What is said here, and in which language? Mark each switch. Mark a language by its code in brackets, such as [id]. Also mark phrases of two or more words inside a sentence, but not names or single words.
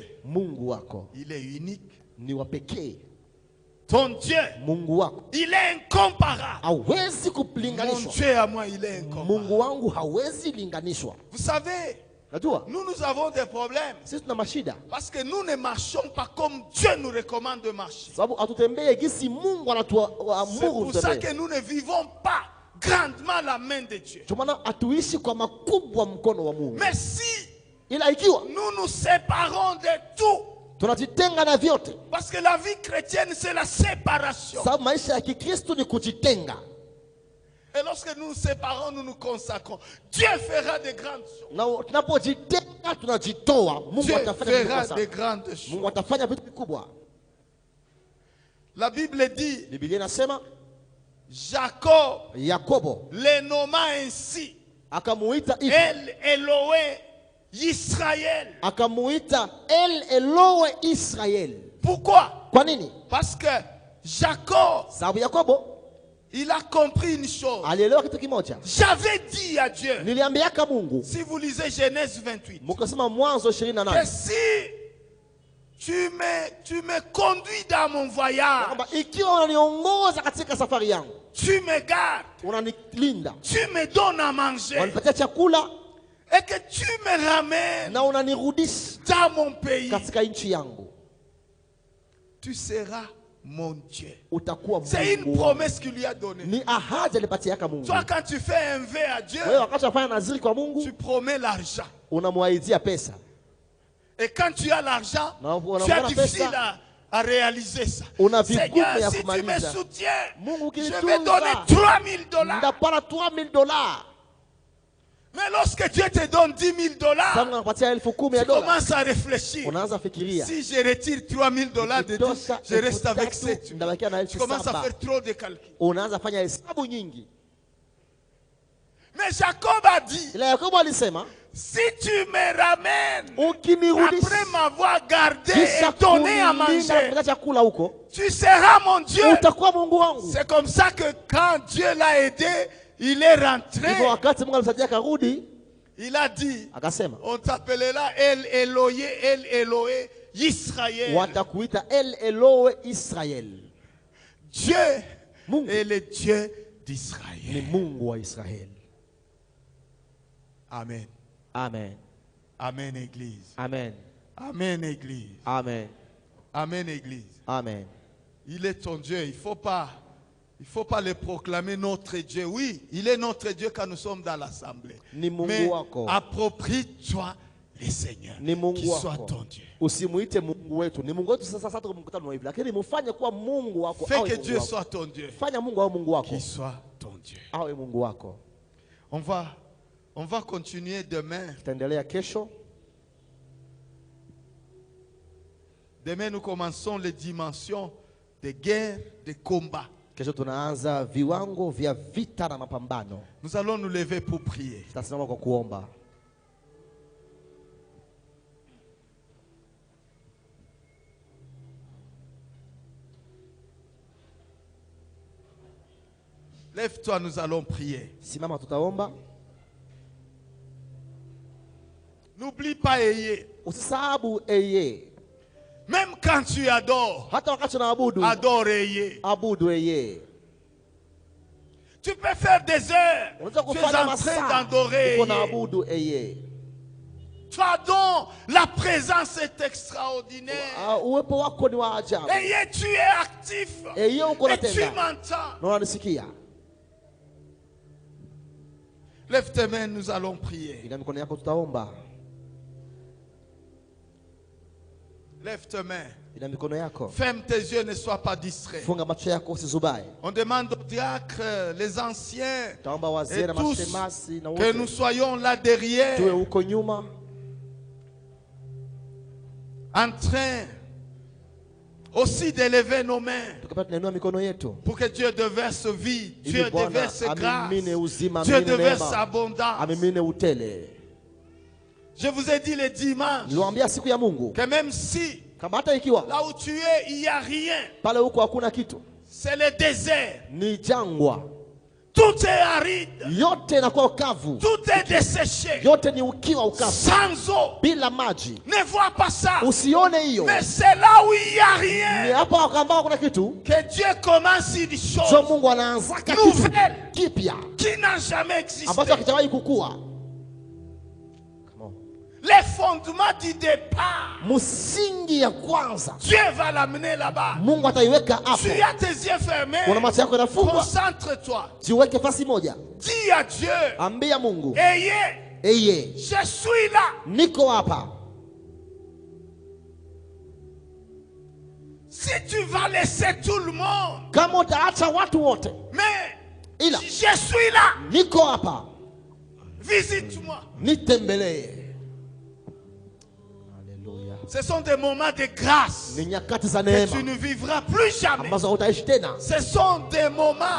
[sw] Mungu wako [fr] il est unique. [sw] ni wa pekee. [fr] Ton Dieu, [sw] Mungu wako [fr] il est incomparable. [sw] hawezi [fr] Mon [sw] kulinganishwa. [fr] Dieu à moi, il est incomparable. [sw] Mungu wangu hawezi linganishwa. [fr] Vous savez, [sw] Najua [fr] nous avons des problèmes. [sw] sisi tuna mashida [fr] Parce que nous ne marchons pas comme Dieu nous recommande de marcher. [sw] sababu hatutembee gisi Mungu [fr] C'est [sw] anatuamuru [fr] pour ça [sw] tutembee. [fr] que nous ne vivons pas grandement la main de Dieu. [sw] Ndio maana hatuishi kwa makubwa mkono wa Mungu. [fr] Mais si [sw] Ila ikiwa [fr] nous nous séparons de tout, [sw] tunajitenga na vyote, [fr] parce que la vie chrétienne c'est la séparation. [sw] sababu maisha ya Kikristo ni kujitenga. [fr] Et lorsque nous nous séparons, nous nous consacrons. Dieu fera de grandes choses. [sw] Na tunapojitenga tunajitoa, Mungu [fr] Dieu [sw] atafanya vitu [fr] fera [sw] kubwa [fr] de [sw] sana. [fr] grandes choses. [sw] Mungu atafanya vitu vikubwa. [fr] La Bible dit, [sw] Biblia inasema Jacob Yakobo [fr] les nomma ainsi, [sw] akamuita hivi, El Eloé Israël. akamuita El Eloe Israel. [fr] Pourquoi? [sw] Kwa nini? [fr] Parce que Jacob, [sw] Sababu Yakobo [fr] il a compris une chose. [sw] alielewa kitu kimoja. [fr] J'avais dit à Dieu, [sw] Niliambiaka Mungu, [fr] si vous lisez Genèse 28, [sw] mukasema Mwanzo [fr] que 28, si tu me conduis dans mon voyage, [sw] kwamba ikiwa unaniongoza katika safari yangu, [fr] tu me gardes, [sw] unanilinda, [fr] tu me donnes à manger, [sw] unanipatia chakula [fr] et que tu me ramènes [sw] na unanirudisha [fr] dans mon pays, [sw] katika nchi yangu, [fr] tu seras mon Dieu. [sw] utakuwa [fr] C'est une [sw] Mungu wangu. [fr] promesse qu'il lui a donnée. [sw] Ni ahadi alipatiaka Mungu. [fr] Toi, quand tu fais un vœu à Dieu, [sw] Wewe wakati unafanya naziri kwa Mungu, [fr] tu promets l'argent. [sw] unamwaidia pesa. [fr] Et quand tu as l'argent, [sw] Na [fr] tu as [sw] unaona [fr] difficile [sw] pesa, [fr] à réaliser ça. [sw] una vigumu [fr] Seigneur, [sw] ya [fr] si tu me [sw] kumaliza. [fr] soutiens, [sw] Mungu [fr] je vais [sw] ukinitunza, [fr] donner 3000 $. [sw] ndapana $3,000. [fr] Mais lorsque Dieu te donne 10 000 $, [sw] Sasa unapatia 10,000 ya [fr] tu [sw] dola. [fr] commences à réfléchir. [sw] Unaanza fikiria. [fr] Si je retire 3 000 $ de 10, je reste avec 7. [sw] Ndabakia na [fr] Tu commences à 7,000. faire trop de calculs. [sw] Unaanza fanya hesabu nyingi. [fr] Mais Jacob a dit, [sw] Ila Yakobo alisema, [fr] si tu me ramènes [sw] ukinirudisha [fr] après m'avoir gardé [sw] kisha [fr] et donné à [sw] kunilinda [fr] manger, [sw] kupata chakula huko, [fr] tu seras mon Dieu. [sw] utakuwa Mungu wangu. [fr] C'est comme ça que quand Dieu l'a aidé, il est rentré. [sw] Hivyo wakati Mungu alimsaidia akarudi, [fr] Il a dit, [sw] akasema, [fr] on t'appellera El Eloé Israël. [sw] watakuita El Eloe Israel. [fr] Dieu [sw] Mungu [fr] est le Dieu [sw] ni [fr] d'Israël. [sw] Mungu wa Israeli. Amen. Amen. [fr] Amen, Église. Amen. Amen, Église. Amen. Amen, Église. Amen. Il est ton Dieu. Il faut pas le proclamer notre Dieu. Oui, il est notre Dieu quand nous sommes dans l'assemblée. [sw] Ni Mungu [fr] Mais [sw] wako. [fr] approprie-toi le Seigneur. [sw] Ni Mungu [fr] Qu'il soit [sw] wako. [fr] ton Dieu. [sw] Usimuite Mungu wetu. Ni Mungu wetu sasa tuko mkutano hivi. Lakini mfanye kuwa Mungu wako. [fr] Fais [sw] Awe [fr] que [sw] Mungu [fr] Dieu [sw] wako. [fr] soit ton Dieu. [sw] Fanya Mungu awe Mungu wako. [fr] Qu'il soit ton Dieu. [sw] Awe Mungu wako. [fr] On va On va continuer demain. [sw] Tutaendelea kesho. [fr] Demain, nous commençons les dimensions de guerre, de combat. [sw] Kesho tunaanza viwango vya vita na mapambano. [fr] Nous allons nous lever pour prier. [sw] Tutasimama kwa kuomba. [fr] Lève-toi, nous allons prier. [sw] Simama tutaomba. [fr] N'oublie pas Eye. [sw] Usisahau Eye. [fr] Même quand tu adores, [sw] Hata wakati unaabudu, [fr] adore Eye. [sw] abudu Eye. [fr] Tu peux faire des heures. [sw] Unaweza [fr] Tu es [sw] kufanya [fr] en train [sw] masaa [fr] d'adorer [sw] uko Eye. naabudu Eye. [fr] Toi donc, la présence est extraordinaire. [sw] Uwepo wako ni wa ajabu. [fr] Eye, tu es actif. [sw] Eye uko [fr] Et tu [sw] natenda. [fr] m'entends. [sw] Na unanisikia. [fr] Lève tes mains, nous allons prier. [sw] Ina mikono yako tutaomba. [fr] Lève tes mains. [sw] Ina mikono yako. [fr] Ferme tes yeux, ne sois pas distrait. [sw] Funga macho yako usizubae. [fr] On demande aux diacres, les anciens, [sw] Taomba wazee [fr] et [sw] na [fr] tous [sw] mashemasi na [fr] que nous [sw] wote. [fr] soyons là derrière, [sw] Tuwe huko nyuma. [fr] en train aussi d'élever nos mains [sw] Tukapata tunainua mikono yetu. [fr] pour que Dieu déverse vie, Dieu [sw] Ili Bwana [fr] déverse grâce, [sw] amimine uzima, [fr] Dieu [sw] amimine [fr] déverse [sw] neema. [fr] abondance. [sw] Amimine utele. [fr] Je vous ai dit le dimanche [sw] Niliwaambia siku ya Mungu. [fr] que même si [sw] Kama hata ikiwa [fr] là où tu es, il n'y a rien, [sw] pale huko hakuna kitu. [fr] c'est le désert. [sw] Ni jangwa. [fr] Tout est aride, [sw] Yote inakuwa ukavu. [fr] tout est desséché, [sw] Yote ni ukiwa ukavu. [fr] sans eau. [sw] Bila maji. [fr] Ne vois pas ça. [sw] Usione hiyo. [fr] Mais c'est là où il n'y a [sw] Ni [fr] rien [sw] hapa ambao kuna kitu. [fr] que Dieu commence une Jo chose [sw] Mungu anaanza kitu [fr] nouvelle [sw] kipya [fr] qui n'a jamais existé. [sw] ambacho hakijawahi kukua. [en] Come on. [fr] Les fondements du départ, [sw] Msingi ya kwanza [fr] Dieu va l'amener là-bas. [sw] Mungu ataiweka hapo. [fr] Tu as tes yeux fermés. [sw] Una macho yako yanafungwa. [fr] Concentre-toi. [sw] Jiweke fasi moja. [fr] Dis à Dieu, [sw] Ambia Mungu, [fr] Ayez, Eye, je suis là. [sw] niko hapa. [fr] Si tu vas laisser tout le monde, [sw] Kama utaacha watu wote, [fr] mais [sw] ila [fr] je suis là. [sw] niko hapa. [fr] Visite-moi. [sw] Nitembelee. Haleluya. [fr] Ce sont des moments de grâce [sw] Ni nyakati za [fr] que [sw] neema [fr] tu ne vivras plus jamais. [sw] ambazo hautaishi tena. [fr] Ce sont des moments